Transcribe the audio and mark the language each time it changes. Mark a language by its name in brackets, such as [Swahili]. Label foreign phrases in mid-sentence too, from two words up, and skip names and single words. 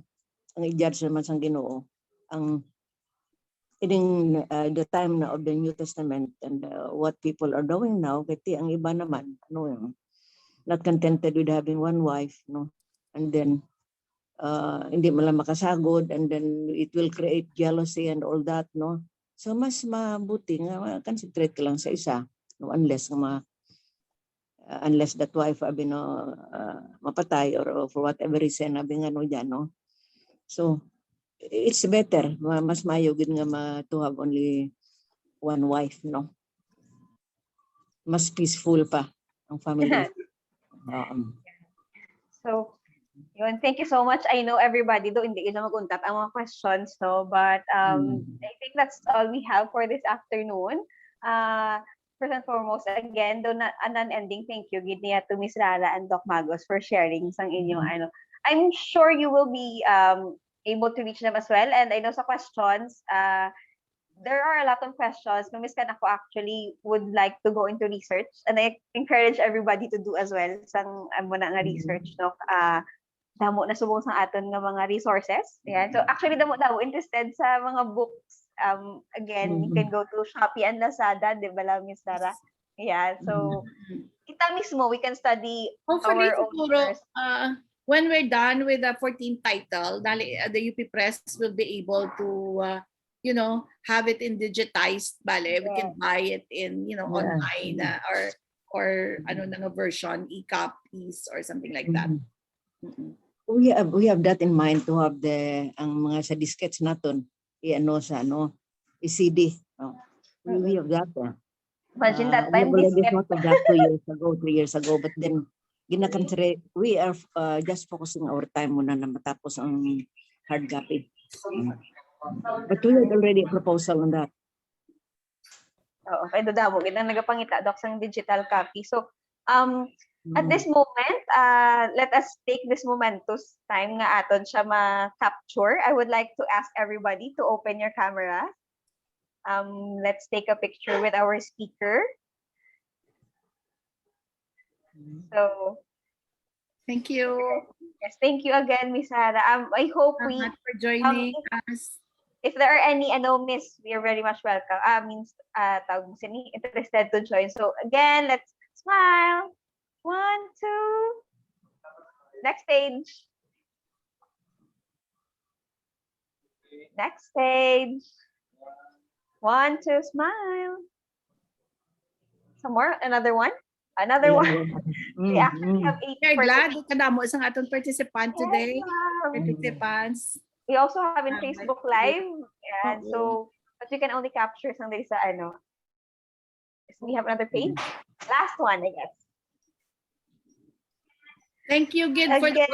[Hiligaynon] Ang i-judge naman sang Ginoo ang [English] in the time of the New Testament and what people are doing now. [Hiligaynon] Kasi ang iba naman [English] not contented with having one wife, no, and then [Hiligaynon] hindi mo lang makasagod, [English] and then it will create jealousy and all that, no. [Hiligaynon] So mas mabuti nga concentrate ka lang sa isa, [English] no, unless that wife mapatay or for whatever reason no dyan, no. So it's better, [Hiligaynon] mas mayo gid nga [English] to have only one wife, no. [Hiligaynon] Mas peaceful pa ang family. So, yun, [English] thank you so much. I know everybody do [Hiligaynon] hindi na mag-untap ang mga [English] questions, no, but I think that's all we have for this afternoon. First and foremost, again, do not an unending thank you gid niya to Miss Rara and Doc Magos for sharing [Hiligaynon] sang inyong [English] I'm sure you will be able to reach them as well, and I know sa questions there are a lot of questions. Miss Kan ako actually would like to go into research, and I encourage everybody to do as well [Hiligaynon] sang amo na nga [English] research, no. [Hiligaynon] Damo na subong sang aton nga mga resources. Yan. So actually damo interested sa mga books. [English] Again, you can go to Shopee and Lazada, di ba lang, Miss Sarah? Yeah. So [Hiligaynon] kita mismo [English] we can study Hopefully, our own [Hiligaynon] siguro, [English] first. when we're done with the 14th title, the UP Press will be able to, have it in digitized, bale. We can buy it in, online or [Hiligaynon] ano na nga [English] version, e-copies or something like that. We have that in mind to have [Hiligaynon] ang mga sa [English] diskettes [Hiligaynon] naton i-CD. [English] We have that. Imagine that We time have already diskette. thought of that 3 years ago, but then we are just focusing our time [Hiligaynon] muna na matapos ang [English] hard copy. But we had already a proposal on that. [Hiligaynon] Oo, kay dodamo gid ang nagapangita doc sang [English] digital copy. So at this moment, let us take this momentous time [Hiligaynon] nga aton siya ma-capture. [English] I would like to ask everybody to open your camera. Let's take a picture with our speaker. So, Thank you. yes, thank you again, Miss Sarah. I hope Salamat for joining us. if there are any miss, we are very much welcome. [Hiligaynon] Tawag mo sini [English] interested to join. So again, let's smile. 1, 2. Next stage. Next stage. 1, 2, smile. Some more. Another one. Another one. We actually have 8 We're glad participants. [Hiligaynon] kadamo isang atong participant today. [English] Yes, Participants. we also have in Facebook Live. Yeah, so, but you can only capture some days sa We have another page. Last one, I guess. Thank you, Gid, for the